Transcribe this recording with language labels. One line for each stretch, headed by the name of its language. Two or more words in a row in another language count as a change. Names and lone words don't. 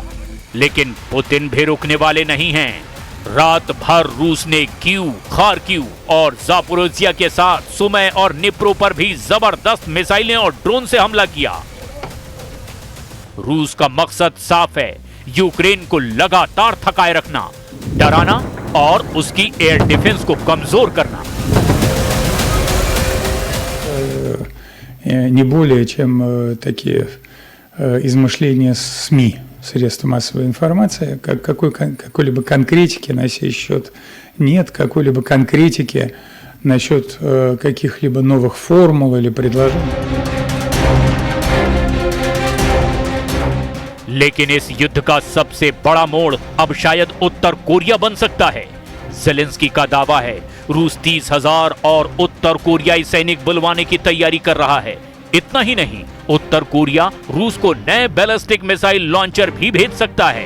Hindi: लेकिन पुतिन भी रुकने वाले नहीं हैं। रात भर रूस ने कीव, खार्किव और जापोरोजिया के साथ सुमी और निप्रो पर भी जबरदस्त मिसाइलें और ड्रोन से हमला किया। रूस का मकसद साफ है, यूक्रेन को लगातार थकाए रखना, डराना और उसकी
English: air defence
Hindi: को कमजोर करना।
Russian: Не более чем такие измышления СМИ, средства массовой информации, какой-либо конкретики на сей счет нет, какой-либо конкретики насчет каких-либо новых формул или предложений.
Hindi: लेकिन इस युद्ध का सबसे बड़ा मोड़ अब शायद उत्तर कोरिया बन सकता है। ज़ेलेंस्की का दावा है रूस 30,000 और उत्तर कोरियाई सैनिक बुलवाने की तैयारी कर रहा है। इतना ही नहीं, उत्तर कोरिया रूस को नए
English: ballistic missile launcher
Hindi: भी भेज सकता है।